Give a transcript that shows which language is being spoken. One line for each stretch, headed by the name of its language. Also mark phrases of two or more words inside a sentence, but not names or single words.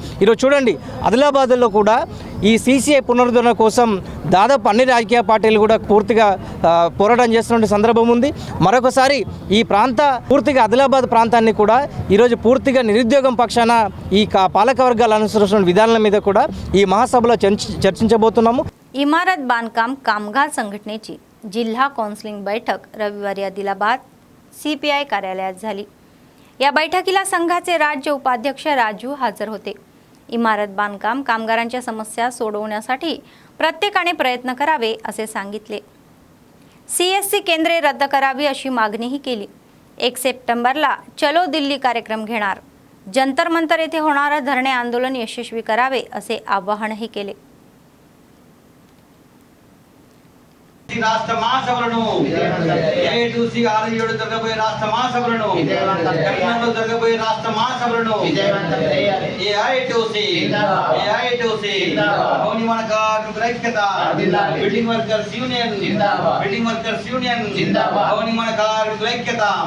Telugu: ఈరోజు చూడండి, ఆదిలాబాద్లో కూడా ఈ సీసీఐ పునరుద్ధరణ కోసం దాదాపు అన్ని రాజకీయ పార్టీలు కూడా పూర్తిగా పోరాటం చేస్తున్న సందర్భం ఉంది. మరొకసారి ఈ పూర్తిగా ఆదిలాబాద్ ప్రాంతాన్ని కూడా ఈరోజు పూర్తిగా నిరుద్యోగం పక్షాన ఈ పాలక వర్గాలు అనుసరిస్తున్న విధానాల మీద కూడా ఈ महासभेला చర్చించబోతున్నాము.
Marathi: इमारत बांधकाम कामगार संघटनेची जिल्हा काउन्सिलिंग बैठक रविवारी आदिलाबाद CPI कार्यालयात झाली. या बैठकीला संघाचे राज्य उपाध्यक्ष राजू हजर होते. इमारत बांधकाम कामगारांच्या समस्या सोडवण्यासाठी प्रत्येकाने प्रयत्न करावे असे सांगितले. CSC केंद्रे रद्द करावी अशी मागणीही केली. 1 सप्टेंबरला चलो दिल्ली कार्यक्रम घेणार, जंतर मंतर येथे होणारे धरणे आंदोलन यशस्वी करावे असे आवाहनही केले.
Telugu: రాష్ట్ర మహాసభలను A2C 6-7 జరగబోయే రాష్ట్ర మహాసభలను కర్ణాటకలో జరగబోయే రాష్ట్ర మహాసభలను A2C భవనిర్మాణ కార్మికుల ఐక్యత,
English: building workers union
Telugu: భవనిర్మాణ కార్మికుల ఐక్యత.